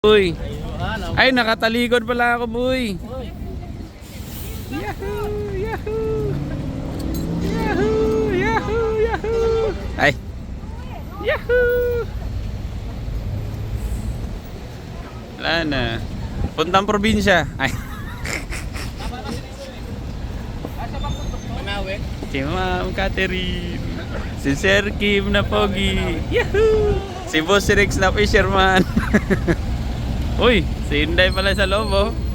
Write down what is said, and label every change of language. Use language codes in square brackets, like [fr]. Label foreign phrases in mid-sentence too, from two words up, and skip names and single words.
[tl] Uy. Ay, nakatalikod pala ako, boy. Yahoo! Yahoo! Yahoo! Yahoo! Yahoo! Ay. Yahoo! Wala na. Puntang probinsya. Ay. Si Ma'am Catherine. Si Sir Kim na pogi. Yahoo! Si Boss Rex na fisherman. Uy, si Inday pala sa loob, oh.